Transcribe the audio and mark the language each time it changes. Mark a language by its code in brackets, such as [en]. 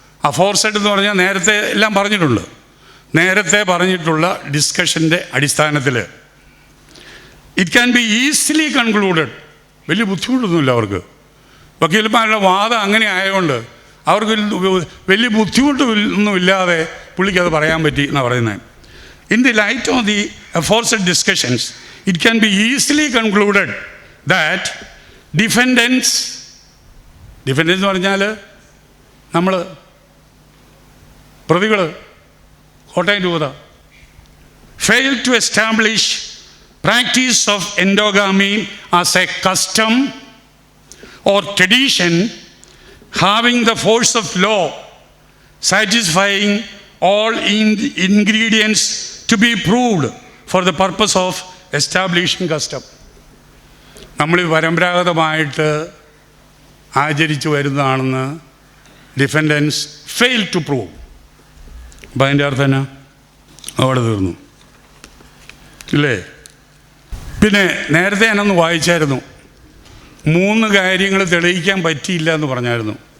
[ml] അഫോർസെഡ് എന്ന് പറഞ്ഞാൽ നേരത്തെ എല്ലാം പറഞ്ഞിട്ടുണ്ട്. നേരത്തെ പറഞ്ഞിട്ടുള്ള ഡിസ്കഷൻ്റെ അടിസ്ഥാനത്തിൽ [en] It can be easily concluded. [ml] വലിയ ബുദ്ധിമുട്ടൊന്നുമില്ല അവർക്ക്. വക്കീലന്മാരുടെ വാദം അങ്ങനെ ആയതുകൊണ്ട് അവർക്ക് വലിയ ബുദ്ധിമുട്ടൊന്നുമില്ലാതെ പുള്ളിക്ക് അത് പറയാൻ പറ്റി എന്നാണ് പറയുന്നത്. [en] in the light of the aforesaid discussions it can be easily concluded that defendants [ml] എന്ന് പറഞ്ഞാൽ നമ്മൾ പ്രതികൾ കോട്ടയം രൂപത [en] failed to establish practice of endogamy as a custom or tradition having the force of law, satisfying all ingredients to be proved for the purpose of establishing custom. [ml] നമ്മൾ പരമ്പരാഗതമായിട്ട് ആചരിച്ചു വരുന്നതാണെന്ന് [en] Defendants fail to prove. [ml] അപ്പം അതിൻ്റെ അർത്ഥം എന്നാ? അവിടെ തീർന്നു ഇല്ലേ? പിന്നെ നേരത്തെ ഞാനൊന്ന് വായിച്ചായിരുന്നു, 3 കാര്യങ്ങൾ തെളിയിക്കാൻ പറ്റിയില്ല എന്ന് പറഞ്ഞായിരുന്നു.